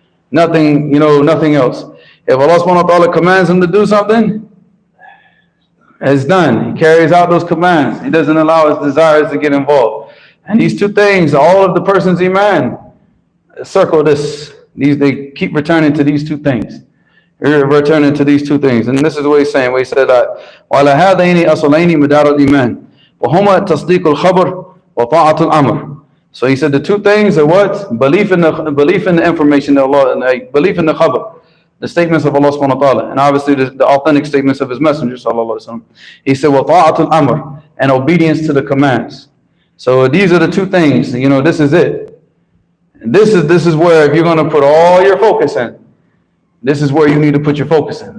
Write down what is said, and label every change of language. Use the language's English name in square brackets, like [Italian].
[English] Nothing, nothing else. If Allah subhanahu wa ta'ala commands him to do something, it's done. He carries out those commands. He doesn't allow his desires to get involved. And these two things, all of the person's Iman, circle this. They keep returning to these two things. Returning to these two things. And this is what he's saying. He said that [Arabic] وَعَلَى هَذَيْنِ أَصْلَيْنِ مِدَارَ الْإِيمَانِ وَهُمَا تَصْدِيقُ الْخَبَرِ وَطَاعَةُ الْأَمْرِ. [English] So he said the two things are what? Belief in the information of Allah, and belief in the khabar, the statements of Allah subhanahu wa ta'ala, and obviously the authentic statements of his messenger sallallahu alaihi wasallam. He said [Arabic] وَطَاعَةُ الْأَمْرِ, [English] and obedience to the commands. So these are the two things. This is it. This is where, if you're going to put all your focus in, this is where you need to put your focus in.